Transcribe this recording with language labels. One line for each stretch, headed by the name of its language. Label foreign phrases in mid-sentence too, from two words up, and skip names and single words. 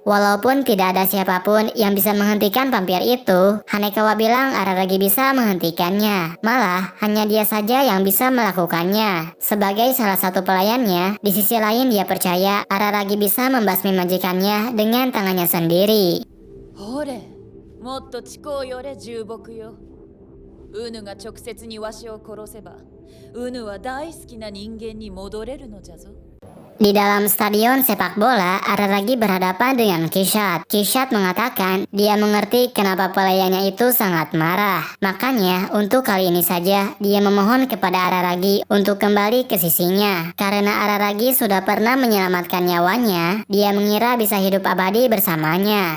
Indonesian: Walaupun tidak ada siapapun yang bisa menghentikan vampir itu, Hanekawa bilang Araragi bisa menghentikannya. Malah, hanya dia saja yang bisa melakukannya. Sebagai salah satu pelayannya, di sisi lain dia percaya Araragi bisa membasmi majikannya dengan tangannya sendiri.
Japanese: ほれ、もっと近う寄れ重木よ。ウヌが直接にわしを殺せば、ウヌは大好きな人間に戻れるのじゃぞ。
Indonesian: Di dalam stadion sepak bola, Araragi berhadapan dengan Kishat. Kishat mengatakan dia mengerti kenapa pelayannya itu sangat marah. Makanya, untuk kali ini saja, dia memohon kepada Araragi untuk kembali ke sisinya. Karena Araragi sudah pernah menyelamatkan nyawanya, dia mengira bisa hidup abadi bersamanya.